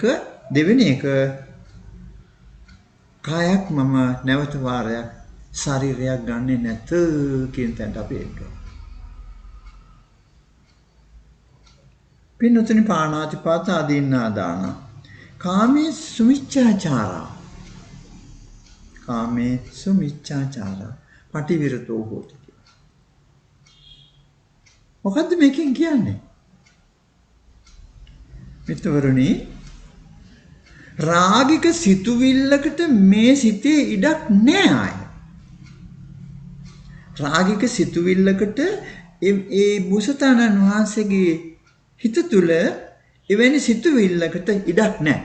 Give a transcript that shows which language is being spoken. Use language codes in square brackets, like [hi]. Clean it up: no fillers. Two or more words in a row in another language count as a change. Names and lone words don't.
[si] දෙවෙනි එක කායක් මම නැවත වාරයක් ශරීරයක් ගන්නෙ නැත කියන තැනට අපි එන්න. [pi] පින්නතුනි පාණාතිපාත අදින්නා දාන කාමේ සුමිච්ඡාචාරා කාමේ සුමිච්ඡාචාරා පටිවිරතෝ හෝති. [si] මොකද්ද මේකෙන් කියන්නේ? මිත්‍රවරුනි රාගික සිතුවිල්ලකට මේ සිතේ ඉඩක් නෑ ආය. රාගික සිතුවිල්ලකට ඒ බුසතාණන් වහන්සේගේ හිත තුළ එවැනි සිතුවිල්ලකට ඉඩක් නෑ.